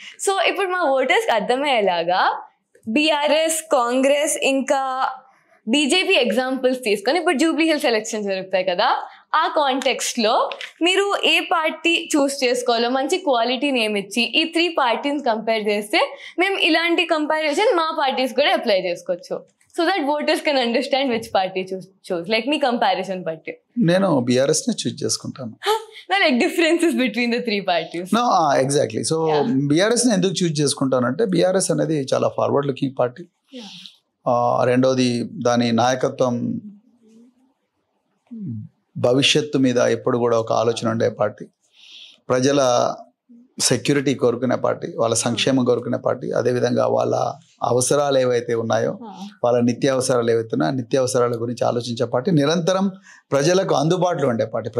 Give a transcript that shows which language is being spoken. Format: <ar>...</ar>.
<te>So ఇప్పుడు మా</te> <en>voters</en> <te>అర్థమయ్యేలాగా బీఆర్ఎస్, కాంగ్రెస్ ఇంకా బీజేపీ ఎగ్జాంపుల్స్ తీసుకొని ఇప్పుడు జూబ్లీ హిల్స్ ఎలక్షన్ జరుగుతాయి కదా, ఆ</te> <en>context</en> <te>లో మీరు ఏ పార్టీ చూస్ చేసుకోవాలో మంచి</te> <en>quality name</en> <te>ఇచ్చి ఈ 3</te> <en>parties compare</en> <te>చేస్తే మేము ఇలాంటి</te> <en>comparison</en> <te>మా పార్టీస్ కూడా అప్లై చేసుకోవచ్చు.</te> <en>so that voters can understand which party choose like me comparison party.</en> <te>నేను బీఆర్ఎస్ ని చూస్ చేసుకుంటాను.</te> <en>No, like differences between the three parties. No, exactly.</en> <te>So BRS ని ఎందుకు చూస్ చేసుకుంటానంటే బీఆర్ఎస్ అనేది చాలా</te> <en>Forward looking party.</en> <te>రెండోది దాని నాయకత్వం భవిష్యత్తు మీద ఎప్పుడు కూడా ఒక ఆలోచన ఉండే పార్టీ, ప్రజల సెక్యూరిటీ కోరుకునే పార్టీ, వాళ్ళ సంక్షేమం కోరుకునే పార్టీ, అదేవిధంగా వాళ్ళ అవసరాలు ఏవైతే ఉన్నాయో వాళ్ళ నిత్యావసరాలు ఏవైతే ఉన్నాయో నిత్యావసరాల గురించి ఆలోచించే పార్టీ, నిరంతరం ప్రజలకు అందుబాటులో ఉండే పార్టీ.</te>